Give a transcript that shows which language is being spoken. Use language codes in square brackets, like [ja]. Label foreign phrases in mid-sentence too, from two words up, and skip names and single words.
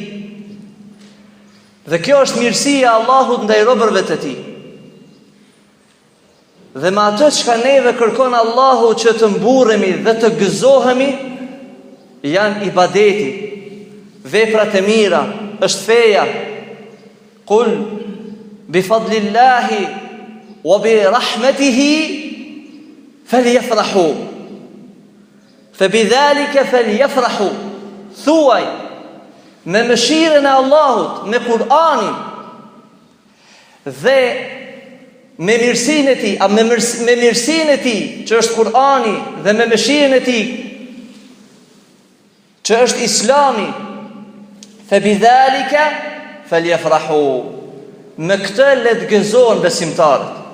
[sq] Dhe kjo është mirësia e Allahut ndaj robërve të tij. Dhe me atë çka neve kërkon Allahu që të mburremi dhe të gëzohemi, janë ibadeti, veprat e mira, është feja. [ar] "قل بفضل الله وبرحمته فليفرحوا، فبذلك فليفرحوا." [sq] Thuaj, me mëshirën e Allahut, me Kur'anin dhe me mirësinë e tij, me mirësinë e tij që është Kur'ani dhe me mëshirën e tij që është Islami, [ar] فبذلك فليفرحوا, [sq] me këtë le të gëzohen besimtarët.